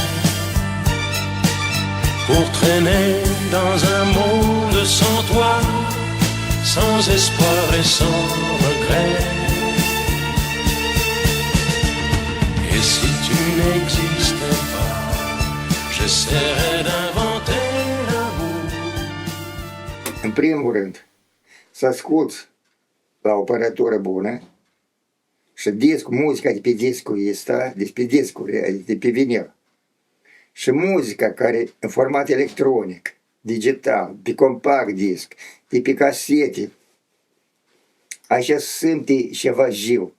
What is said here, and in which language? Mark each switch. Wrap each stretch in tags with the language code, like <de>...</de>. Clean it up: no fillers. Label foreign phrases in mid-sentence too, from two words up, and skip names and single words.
<fr>Pour traîner dans un monde sans toi, sans espoir et sans regret. Et si tu n'existais pas, j'essaierais d'inventer l'amour.</fr> <ro>În primul rând, să asculți la o aparatură bună și discul, muzica de pe discul ăsta, de pe discuri, de pe vinil. Și muzica care în format electronic, digital, pe</ro> <en>compact disc,</en> <ro>de pe casete, așa simte ceva viu.</ro>